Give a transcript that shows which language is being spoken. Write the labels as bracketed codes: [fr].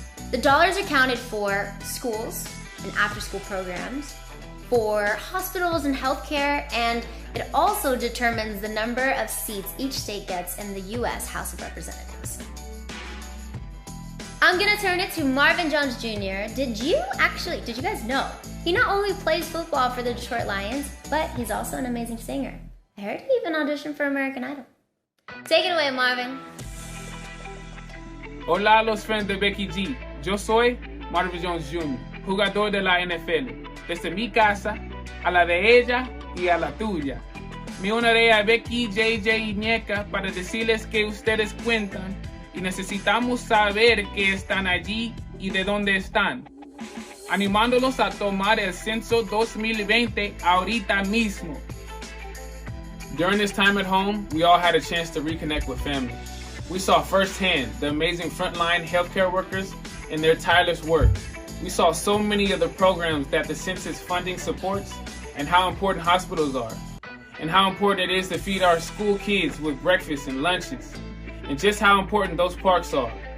[en] The dollars are counted for schools and after-school programs, for hospitals and healthcare, and it also determines the number of seats each state gets in the US House of Representatives. I'm gonna turn it to Marvin Jones Jr. Did you guys know? He not only plays football for the Detroit Lions, but he's also an amazing singer. I heard he even auditioned for American Idol. Take it away, Marvin. [es] Hola a los fans de Becky G. Yo soy Marvin Jones Jr., jugador de la NFL. Desde mi casa, a la de ella y a la tuya. Me uniré a Becky, JJ y Ñeca para decirles que ustedes cuentan y necesitamos saber que están allí y de dónde están, animándolos a tomar el censo 2020 ahorita mismo. [en] During this time at home, we all had a chance to reconnect with family. We saw firsthand the amazing frontline healthcare workers and their tireless work. We saw so many of the programs that the census funding supports and how important hospitals are, and how important it is to feed our school kids with breakfast and lunches, and just how important those parks are.